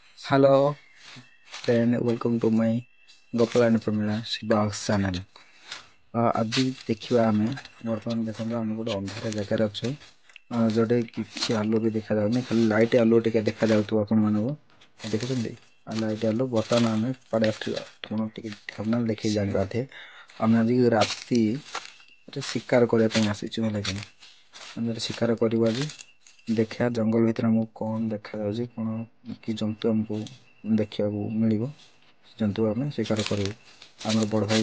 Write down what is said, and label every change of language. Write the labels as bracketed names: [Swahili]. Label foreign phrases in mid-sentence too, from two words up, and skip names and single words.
[English] Hello, then welcome to my Gopal and Pramila Shiba's channel. [Odia] ଆଜି ଦେଖିବା ଆମେ ବର୍ତ୍ତମାନ ଦେଖନ୍ତୁ ଆମେ ଗୋଟେ ଅନ୍ଧାର ଜାଗାରେ ଅଛୁ ଯୋଉଠି କିଛି ଆଲୁଅ ବି ଦେଖାଯାଉନି ଖାଲି ଲାଇଟ୍ ଆଲୁଅ ଟିକେ ଦେଖାଯାଉଥିବ ଆପଣମାନଙ୍କୁ ଦେଖୁଛନ୍ତି ଲାଇଟ୍ ଆଲୁଅ ବର୍ତ୍ତମାନ ଆମେ କୁଆଡ଼େ ଆସିବା ଆପଣ ଟିକେ ଥମ୍ବନେଲ୍ ଦେଖିକି ଜାଣିପାରିଥିବେ ଆମେ ଆଜି ରାତିରେ ଶିକାର କରିବା ପାଇଁ ଆସିଛୁ ହେଲା କି ଆମେ ଶିକାର କରିବୁ ଆଜି ଦେଖିବା ଜଙ୍ଗଲ ଭିତରେ ଆମକୁ କ'ଣ ଦେଖାଯାଉଛି କ'ଣ କି ଜନ୍ତୁ ଆମକୁ ଦେଖିବାକୁ ମିଳିବ ଜନ୍ତୁ ଆମେ ଶିକାର କରିବୁ ଆମର ବଡ଼ ଭାଇ